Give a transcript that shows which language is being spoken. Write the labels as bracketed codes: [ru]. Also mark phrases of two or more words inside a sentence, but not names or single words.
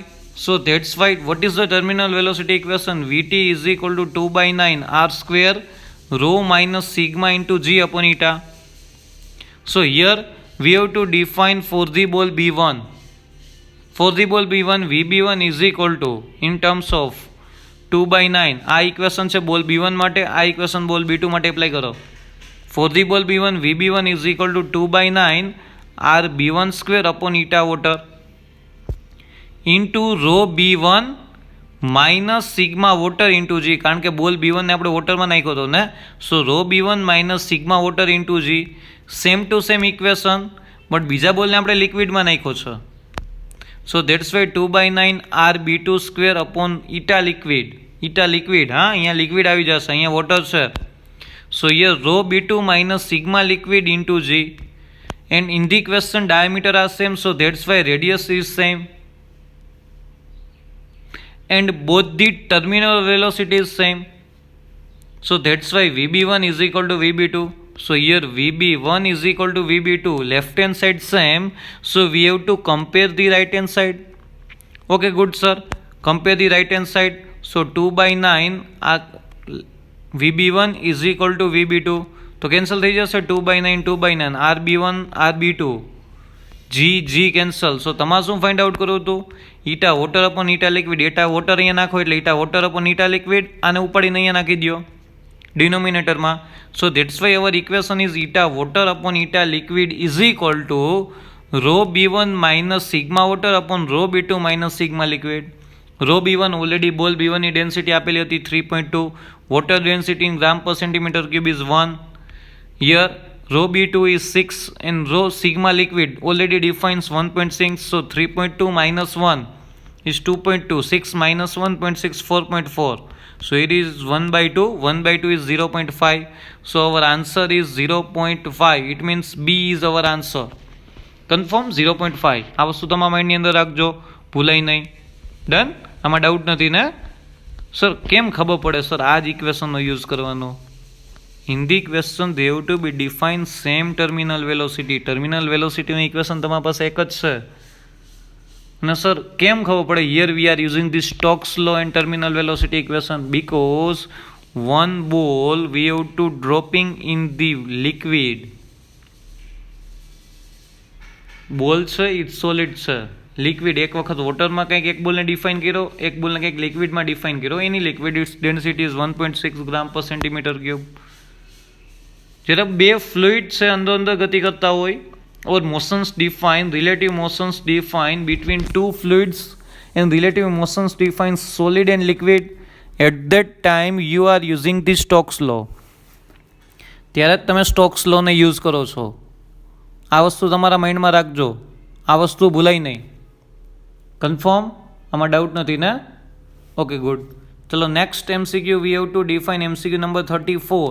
[en] So that's why what is the terminal velocity equation? Vt is equal to 2 by 9 r square rho minus sigma into g upon eta. So here we have to define for the ball B1. For the ball B1, Vb1 is equal to, in terms of 2 by 9, [gu] આ ઇક્વેશન છે બોલ B1 માટે, આ ઇક્વેશન બોલ B2 માટે એપ્લાય કરો. [en] For the ball B1, Vb1 is equal to 2 by 9 r B1 square upon eta water. into rho B1 minus sigma water into G, [gu] કારણ કે બોલ B1 ને આપણે વોટરમાં નાખ્યો હતો ને, [en] so rho B1 minus sigma water into G, same to same equation, but [gu] બીજા બોલને આપણે લિક્વિડમાં નાખ્યો છે. [en] so that's why 2/9 RB2 square upon eta liquid, [gu] હા અહીંયા લિક્વિડ આવી જશે, અહીંયા વોટર છે. [en] so here rho B2 minus sigma liquid into G, and in the question diameter are same, so that's why radius is same, and both the terminal velocity is same, so that's why VB1 is equal to VB2. So here VB1 is equal to VB2, left hand side same, so we have to compare the right hand side. Okay, good sir, compare the right hand side. So 2/9 VB1 is equal to VB2, [gu] તો કેન્સલ થઈ જશે, 2/9 RB1 RB2 G કેન્સલ. સો તમારે શું ફાઇન્ડ આઉટ કરવું હતું? [en] eta water upon eta liquid, eta water [gu] અહીંયા નાખો એટલે [en] eta water upon eta liquid, [gu] આને ઉપાડીને અહીંયા નાખી દો ડિનોમિનેટરમાં. [en] so that's why our equation is eta water upon eta liquid is equal to rho B1 minus sigma water upon rho B2 minus sigma liquid. [gu] રો B1 ઓલરેડી બોલ B1 ની ડેન્સિટી આપેલી હતી 3.2, [en] water density in gram per centimeter cube is 1. Here rho B2 is 6 and rho sigma liquid already defines 1.6, so 3.2 minus 1 is 2.2, 6 minus 1.6 4.4, so it is 1/2, 1/2 is 0.5, so our answer is 0.5. It means B is our answer. Confirm 0.5. [gu] આ વસ્તુ તમારા માઇન્ડની અંદર રાખજો, ભૂલાય નહીં. ડન? આમાં ડાઉટ નથી ને? સર કેમ ખબર પડે સર આ જ ઇક્વેશનનો યુઝ કરવાનો? [en] in the question they have to be define same terminal velocity. [gu] ટર્મિનલ વેલોસિટીનું ઇક્વેશન તમારી પાસે એક જ છે. અને સર કેમ ખબર પડે? [en] here we are using the Stokes law and terminal velocity equation, because one ball we have to dropping in the liquid. [gu] બોલ છે ઇટ સોલિડ છે, લિક્વિડ એક વખત વોટરમાં કંઈક એક બોલને ડિફાઇન કર્યો, એક બોલને કંઈક લિક્વિડમાં ડિફાઇન કર્યો, એની [en] liquid density is 1.6 gram per centimeter cube. [gu] જ્યારે બે ફ્લુઇડ છે અંદર ગતિ કરતા હોય, [en] or motions defined, relative motions defined between two fluids and relative motions defined solid and liquid, at that time you are using the Stokes law. [gu] ત્યારે જ તમે સ્ટોક્સ લોને યુઝ કરો છો. આ વસ્તુ તમારા માઇન્ડમાં રાખજો, આ વસ્તુ ભૂલાય નહીં. કન્ફર્મ? આમાં ડાઉટ નથી ને? [en] okay good. ચલો નેક્સ્ટ MCQ we have to define MCQ number 34.